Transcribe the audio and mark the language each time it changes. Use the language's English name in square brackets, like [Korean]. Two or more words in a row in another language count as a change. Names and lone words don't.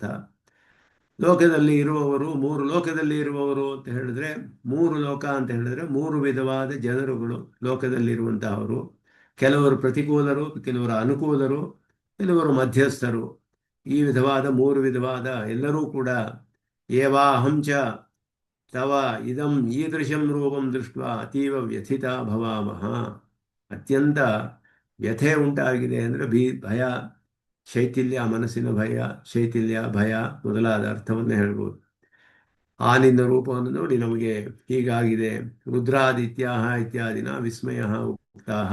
[Kannada] ಲೋಕದಲ್ಲಿ ಇರುವವರು, 3 ಲೋಕದಲ್ಲಿ ಇರುವವರು ಅಂತ ಹೇಳಿದ್ರೆ, 3 ಲೋಕ ಅಂತ ಹೇಳಿದ್ರೆ 3 ವಿಧವಾದ ಜನರುಗಳು ಲೋಕದಲ್ಲಿರುವಂತಹವರು. ಕೆಲವರು ಪ್ರತಿಕೂಲರು, ಕೆಲವರು ಅನುಕೂಲರು, ಕೆಲವರು ಮಧ್ಯಸ್ಥರು. ಈ ವಿಧವಾದ 3 ವಿಧವಾದ ಎಲ್ಲರೂ ಕೂಡ [Sanskrit] ಏವಾಹಂಚ ತವ ಇದಂ ಈದೃಶಂ ರೂಪಂ ದೃಷ್ಟ್ವಾ ಅತೀವ ವ್ಯಥಿತ ಭವಾಮಹ. [Kannada] ಅತ್ಯಂತ ವ್ಯಥೆ ಉಂಟಾಗಿದೆ ಅಂದರೆ ಭಯ, ಶೈಥಿಲ್ಯ, ಮನಸ್ಸಿನ ಭಯ, ಶೈಥಿಲ್ಯ, ಭಯ ಮೊದಲಾದ ಅರ್ಥವನ್ನು ಹೇಳ್ಬೋದು. ಆ ನಿನ್ನ ರೂಪವನ್ನು ನೋಡಿ ನಮಗೆ ಹೀಗಾಗಿದೆ. [Sanskrit] ರುದ್ರಾದಿತ್ಯಾಹ ಇತ್ಯಾದಿನ ವಿಸ್ಮಯ ಉಕ್ತಾಹ.